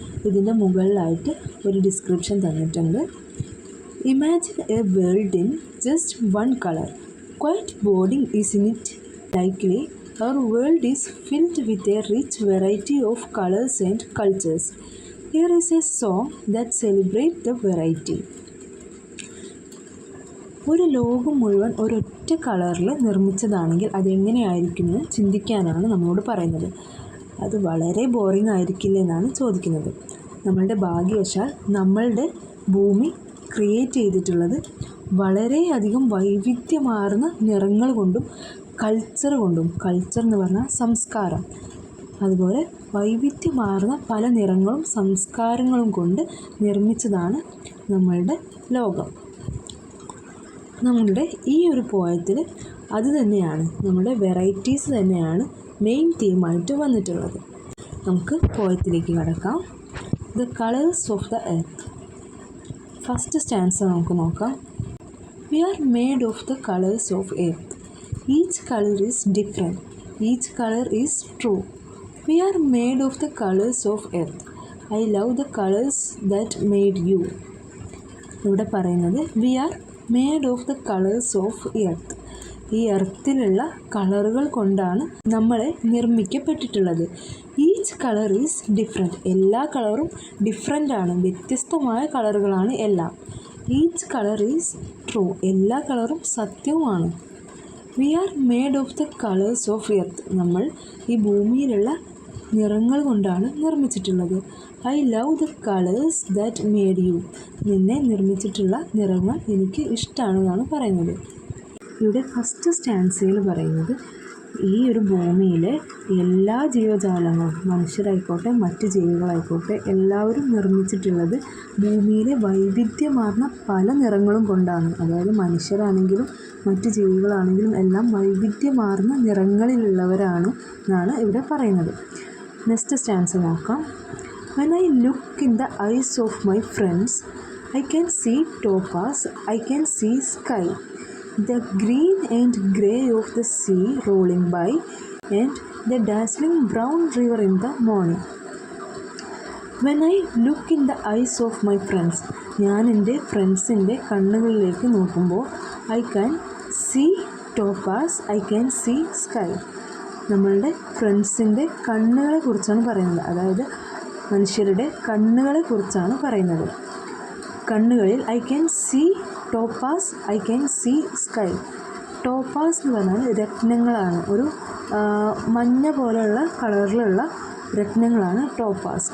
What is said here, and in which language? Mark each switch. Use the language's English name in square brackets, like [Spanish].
[Malayalam] ഇതിൻ്റെ മുകളിലായിട്ട് ഒരു ഡിസ്ക്രിപ്ഷൻ തന്നിട്ടുണ്ട്. [English] Imagine a world in just one colour, quite boarding is in it likely our world is filled with a rich variety of colours and cultures. Here is a song that celebrates the variety. [Malayalam] ഒരു ലോകം മുഴുവൻ ഒരൊറ്റ കളറിൽ നിർമ്മിച്ചതാണെങ്കിൽ അതെങ്ങനെയായിരിക്കുമെന്ന് ചിന്തിക്കാനാണ് നമ്മളോട് പറയുന്നത്. അത് വളരെ boring ആയിരിക്കില്ല എന്നാണ് ചോദിക്കുന്നത്. നമ്മളുടെ ഭാഗ്യവശാൽ നമ്മളുടെ ഭൂമി ക്രിയേറ്റ് ചെയ്തിട്ടുള്ളത് വളരെയധികം വൈവിധ്യമാർന്ന നിറങ്ങൾ കൊണ്ടും കൾച്ചർ എന്ന് പറഞ്ഞാൽ സംസ്കാരം, അതുപോലെ വൈവിധ്യമാർന്ന പല നിറങ്ങളും സംസ്കാരങ്ങളും കൊണ്ട് നിർമ്മിച്ചതാണ് നമ്മളുടെ ലോകം. നമ്മളുടെ ഈ ഒരു പോയത്തിൽ അത് തന്നെയാണ്, നമ്മുടെ വെറൈറ്റീസ് തന്നെയാണ് മെയിൻ തീമായിട്ട് വന്നിട്ടുള്ളത്. നമുക്ക് പോയത്തിലേക്ക് കടക്കാം. The colours of the earth. First stanza നമുക്ക് നോക്കാം. [English] We are made of the colours of earth. Each colour is different. Each colour is true. We are made of the colors of earth. I love the colors that made you. [Malayalam] ഇവിടെ പറയുന്നത് [English] We are made of the colours of earth. [Malayalam] ഈ എർത്തിലുള്ള കളറുകൾ കൊണ്ടാണ് നമ്മളെ നിർമ്മിക്കപ്പെട്ടിട്ടുള്ളത്. [English] Each colour is different. [Malayalam] എല്ലാ കളറും different ആണ്, വ്യത്യസ്തമായ കളറുകളാണ് എല്ലാം. [English] Each colour is true. [Malayalam] എല്ലാ കളറും സത്യവുമാണ്. [English] We are made of the colours of earth. [Malayalam] നമ്മൾ ഈ ഭൂമിയിലുള്ള നിറങ്ങൾ കൊണ്ടാണ് നിർമ്മിച്ചിട്ടുള്ളത്. [English] I love the colours that made you. [Malayalam] നിന്നെ നിർമ്മിച്ചിട്ടുള്ള നിറങ്ങൾ എനിക്ക് ഇഷ്ടമാണെന്നാണ് പറയുന്നത്. ഇവിടെ ഫസ്റ്റ് സ്റ്റാൻസയിൽ പറയുന്നത് ഈ ഒരു ഭൂമിയിലെ എല്ലാ ജീവജാലങ്ങളും, മനുഷ്യരായിക്കോട്ടെ മറ്റ് ജീവികളായിക്കോട്ടെ, എല്ലാവരും നിർമ്മിച്ചിട്ടുള്ളത് ഭൂമിയിലെ വൈവിധ്യമാർന്ന പല നിറങ്ങളും കൊണ്ടാണ്. അതായത് മനുഷ്യരാണെങ്കിലും മറ്റ് ജീവികളാണെങ്കിലും എല്ലാം വൈവിധ്യമാർന്ന നിറങ്ങളിലുള്ളവരാണ് എന്നാണ് ഇവിടെ പറയുന്നത്. നെക്സ്റ്റ് സ്റ്റാൻസ് നോക്കാം. [English] When I look in the eyes of my friends, I can see topaz, I can see sky, the green and grey of the sea rolling by, and the dazzling brown river in the morning. When I look in the eyes of my friends, [Malayalam] ഞാൻ എൻ്റെ ഫ്രണ്ട്സിൻ്റെ കണ്ണുകളിലേക്ക് നോക്കുമ്പോൾ [English] I can see topaz, I can see sky. [Malayalam] നമ്മളുടെ ഫ്രണ്ട്സിൻ്റെ കണ്ണുകളെ കുറിച്ചാണ് പറയുന്നത്. അതായത് മനുഷ്യരുടെ കണ്ണുകളെ കുറിച്ചാണ് പറയുന്നത്. കണ്ണുകളിൽ [English] I can see topaz, I can see sky. [Malayalam] Topaz എന്ന് പറഞ്ഞാൽ രത്നങ്ങളാണ്. ഒരു മഞ്ഞ പോലെയുള്ള കളറിലുള്ള രത്നങ്ങളാണ് ടോപ്പാസ്.